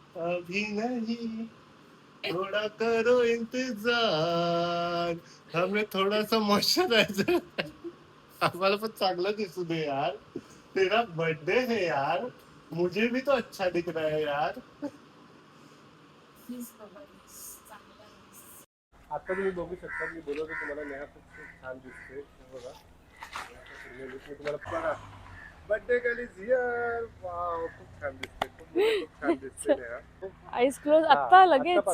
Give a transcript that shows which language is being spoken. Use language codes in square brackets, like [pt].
[hi] अभी नहीं, थोड़ा करो इंतजार, हमें थोड़ा सा मॉइश्चराइजर. [mr] हमारा पण चांगला दिसू दे यार. [hi] तेरा बर्थडे है यार, मुझे भी तो अच्छा दिख रहा है यार. [mr] प्लीज बाबा प्लीज, चांगला आहेस. आता तुम्ही बघू शकता, मी बोलवतो तुम्हाला नेहा खूप छान दिसते. हे बघा मी तुम्हाला [en] Birthday girl is here. [mr] Wow, खूप छान दिसते, खूप छान दिसते नेहा. [en] eyes close [mr] आता लगेच.